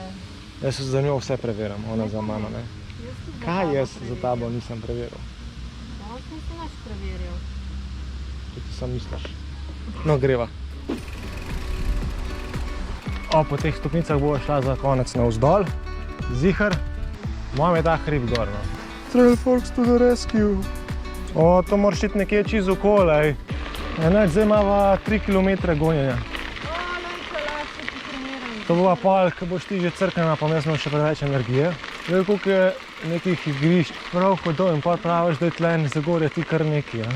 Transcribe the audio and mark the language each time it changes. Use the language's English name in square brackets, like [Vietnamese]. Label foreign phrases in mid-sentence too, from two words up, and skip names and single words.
[Slovenian] Jaz se za njo vse preveram, ona za mano, ne. Kaj jaz za tabo nisem preveril? Jaz nisem naš preveril. Če ti sam misliš. No, greva. Po teh stopnicah bo šla za konec navzdol. Ziher. Moram je ta hrib gor, no. [English] Trail Folks to the rescue. [Slovenian] To moraš iti nekje čiz okoli, ej. Enač, zdaj imava 3 km gonjenja. To bova pol, ko boš ti že crknjena, pa jaz imam še preveč energije. Zdaj, koliko je nekih igrišč, prav hodov in pol praviš, da je tle Zagorje ti kar neki, ja.